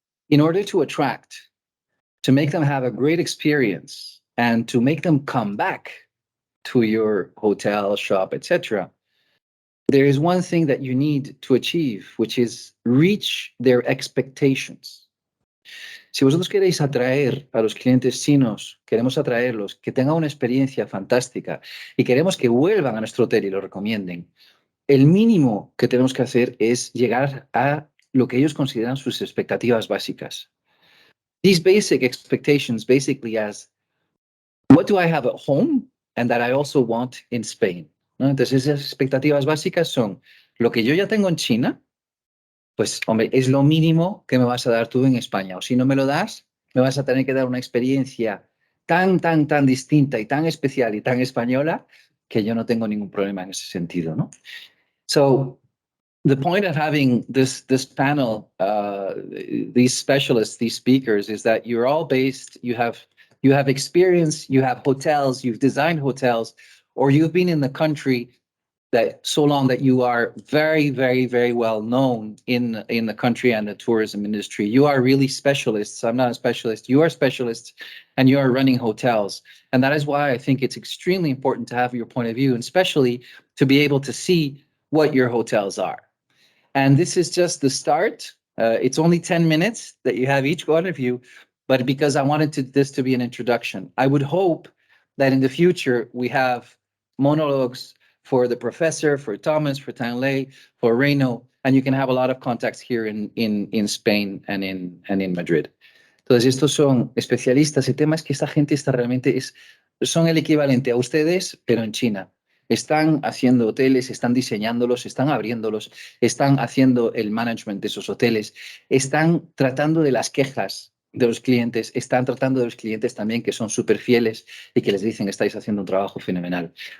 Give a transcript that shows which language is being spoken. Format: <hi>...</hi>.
<en>In order to attract, to make them have a great experience, and to make them come back to your hotel, shop, etc., there is one thing that you need to achieve, which is reach their expectations.</en> <es>Si vosotros queréis atraer a los clientes chinos, queremos atraerlos, que tengan una experiencia fantástica y queremos que vuelvan a nuestro hotel y lo recomienden, el mínimo que tenemos que hacer es llegar a lo que ellos consideran sus expectativas básicas.</es> <en>These basic expectations basically as, what do I have at home and that I also want in Spain?</en> <es>¿No? Entonces esas expectativas básicas son lo que yo ya tengo en China. Pues, hombre, es lo mínimo que me vas a dar tú en España. O si no me lo das, me vas a tener que dar una experiencia tan distinta y tan especial y tan española que yo no tengo ningún problema en ese sentido, ¿no?</es> <en>So, the point of having this panel, these specialists, these speakers, is that you're all based, you have experience, you have hotels, you've designed hotels, or you've been in the country that so long that you are very well known in the country and the tourism industry. You are really specialists. I'm not a specialist. You are specialists, and you are running hotels. And that is why I think it's extremely important to have your point of view, and especially to be able to see what your hotels are. And this is just the start. It's only 10 minutes that you have each one of you, but because I wanted this to be an introduction. I would hope that in the future we have monologues for the professor, for Thomas, for Tang Lei, for Reno, and you can have a lot of contacts here in Spain and in Madrid.</en> <es>Entonces, estos son especialistas. El tema es que esta gente son el equivalente a ustedes, pero en China. Están haciendo hoteles, están diseñándolos, están abriéndolos, están haciendo el management de esos hoteles, están tratando de las quejas de los clientes, están tratando de los clientes también que son súper fieles y que les dicen estáis haciendo un trabajo fenomenal.</es>